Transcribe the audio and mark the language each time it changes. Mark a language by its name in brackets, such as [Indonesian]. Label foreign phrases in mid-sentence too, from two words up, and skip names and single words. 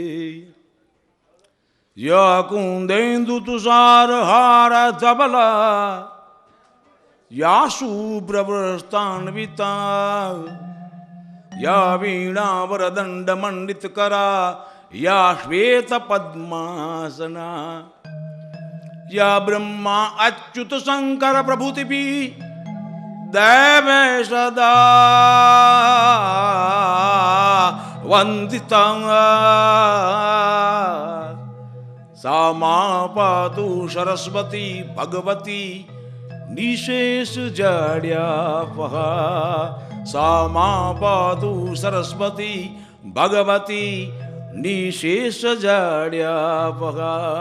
[Sanskrit] या कुंदेन्दु तुषार हार धबला या शुभ्रवस्तान्विता या वीणा वरदंड मंडित करा या श्वेत पद्मासना या ब्रह्मा अच्युत शंकर प्रभुतिभी देवे सदा वंदिता सा मां पातु सरस्वती भगवती निशेष जाड्यापहा सा मां पातु सरस्वती भगवती निशेष जाड्यापहा